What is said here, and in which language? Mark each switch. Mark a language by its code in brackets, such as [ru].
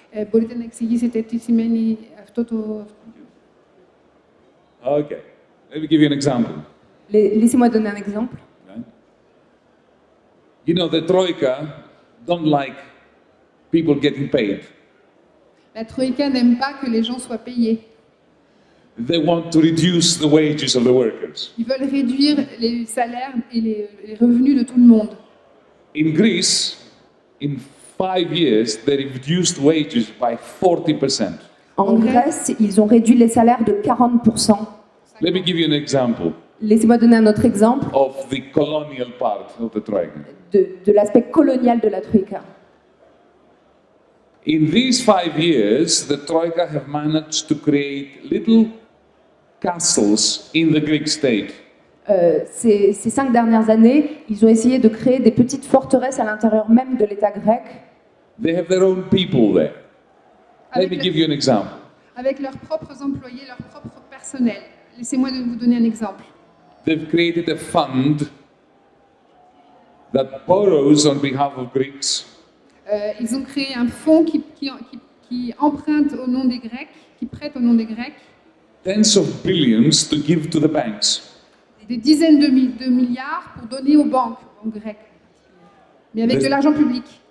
[el] Μπορείτε να εξηγήσετε τι σημαίνει αυτό το... [en] Okay, let me give you an example. [fr] Laissez-moi donner un exemple. [en] Right? You know, the Troika don't like people getting paid. [fr] La Troïka n'aime pas que les gens soient payés. [en] They want to reduce the wages of the workers. [fr] Ils veulent réduire les salaires et les revenus de tout le monde. [en] In Greece, in 5 years, they reduced wages by 40%. [fr] En Grèce, ils ont réduit les salaires de 40%. [en] Let me give you an example [fr] Laissez-moi donner un autre exemple [en] of the colonial part of the Troika. [fr] de l'aspect colonial de la Troïka. [en] In these 5 years, the Troika have managed to create little castles in the Greek state. [fr] Ces 5 dernières années, ils ont essayé de créer des petites forteresses à l'intérieur même de l'État grec. [en] They have their own people there. Let me give you an example. [fr] Avec leurs propres employés, leur propre personnel. Laissez-moi vous donner un exemple. [en] They've created a fund that borrows on behalf of Greeks. [fr] Ils ont créé un fonds qui emprunte au nom des Grecs, qui prête au nom des Grecs. [en] Tens of billions to give to the banks. [fr] Des dizaines de milliards pour donner aux banques, aux Grecs. Mais avec de l'argent public.